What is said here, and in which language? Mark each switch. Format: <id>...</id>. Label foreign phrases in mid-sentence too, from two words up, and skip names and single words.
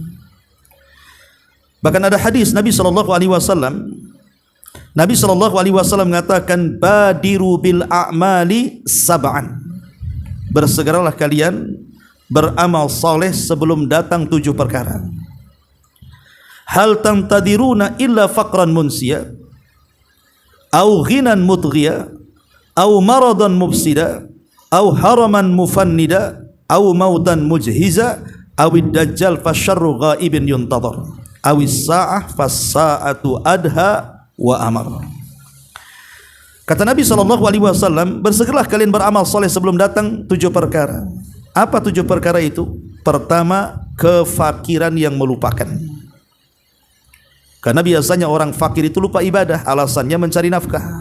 <id>Bahkan ada hadis Nabi SAW, Nabi SAW mengatakan,</id> <ar>بادروا بالأعمال سبعا.</ar> <id>Bersegeralah kalian beramal saleh sebelum datang 7 perkara.</id> <ar>هل تنتظرون إلا فقرا منسيا أو غنى مطغيا أو مرضا مفسدا أو هرما مفندا أو موتا مجهزا أو الدجال فشر غائب ينتظر أو الساعة فالساعة أدهى وأمر.</ar> <id>Kata Nabi SAW, bersegeralah kalian beramal soleh sebelum datang 7 perkara. Apa 7 perkara itu? Pertama, kefakiran yang melupakan. Karena biasanya orang fakir itu lupa ibadah, alasannya mencari nafkah.</id>